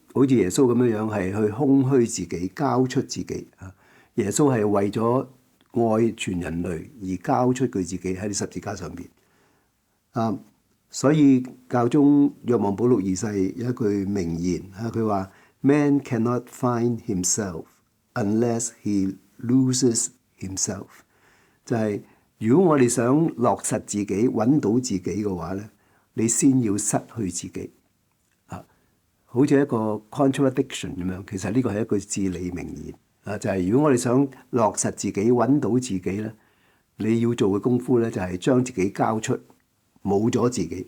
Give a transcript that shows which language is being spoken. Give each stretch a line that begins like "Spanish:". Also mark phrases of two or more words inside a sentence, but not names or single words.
Cantonese: 好似耶穌咁樣樣，係去空虛自己，交出自己。耶穌係為咗愛全人類而交出佢自己喺十字架上邊。所以教宗若望保祿二世有一句名言，佢話 ：
English: Man cannot find himself unless he loses himself。
Cantonese: 就係如果我哋想落實自己、揾到自己嘅話咧，你先要失去自己。好似一個 contradiction 咁樣，其實呢個係一句至理名言就係如果我哋想落實自己、揾到自己咧，你要做嘅功夫咧就係將自己交出，冇咗自己。